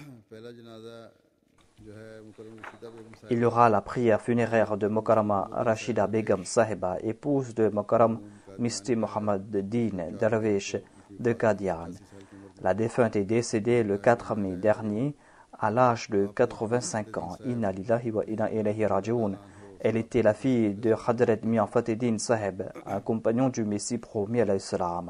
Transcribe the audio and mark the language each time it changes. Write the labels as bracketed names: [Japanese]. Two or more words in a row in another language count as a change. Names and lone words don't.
[Urdu] پہلا جنازہ جو ہے مکرم رشیدہ بیگم صاحبہ [French] Il y aura la prière funéraire de Mokarama Rashida Begum Sahiba, épouse de Mokaram Misti Mohammad Din Darwish de Qadian. [Urdu] 80 سال کی عمر [French] La défunte est décédée le 4 mai dernier à l'âge de 85 ans. [Arabic] إنا لله وإنا إليه راجعون. [French] Elle était la fille de Hadrat Mian Fatedin Sahib, un compagnon du Messie promis à l'Islam.